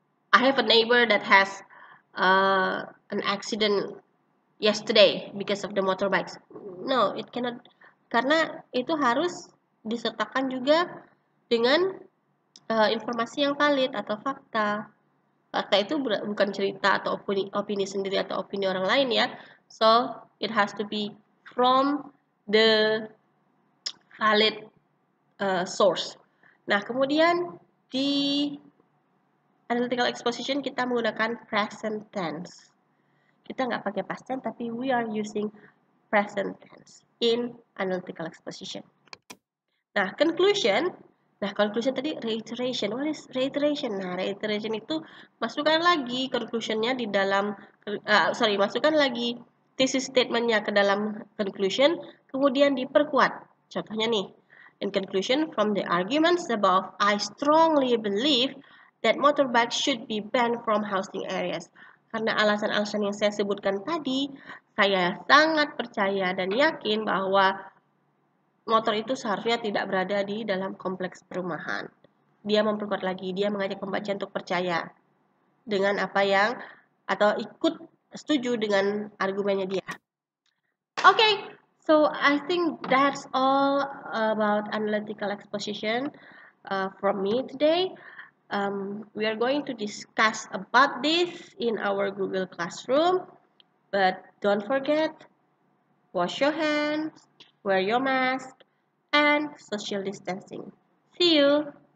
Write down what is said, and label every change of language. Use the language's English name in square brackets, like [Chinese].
[English] I have a neighbor that has an accident yesterday because of the motorbikes. No, it cannot, [Indonesian] karena itu harus disertakan juga dengan informasi yang valid atau fakta. Fakta itu bukan cerita atau opini sendiri atau opini orang lain ya. [English] So, it has to be from the valid source. [Indonesian] Nah, kemudian di analytical exposition kita menggunakan present tense. Kita nggak pakai [English] past tense, tapi we are using present tense in analytical exposition. Nah, conclusion. [Indonesian] Nah, conclusion tadi reiteration. [English] What is reiteration? [Indonesian] Nah, reiteration itu masukkan lagi conclusionnya di dalam, masukkan lagi thesis statementnya ke dalam conclusion, kemudian diperkuat. Contohnya nih, [English] in conclusion, from the arguments above, I strongly believe that motorbikes should be banned from housing areas. [Indonesian] Karena alasan-alasan yang saya sebutkan tadi, saya sangat percaya dan yakin bahwa motor itu seharusnya tidak berada di dalam kompleks perumahan. Dia memperkuat lagi, dia mengajak pembaca untuk percaya dengan apa yang atau ikut setuju dengan argumennya dia. [English] Okay, so I think that's all about analytical exposition from me today. We are going to discuss about this in our Google Classroom, but don't forget, wash your hands, wear your mask, and social distancing. See you!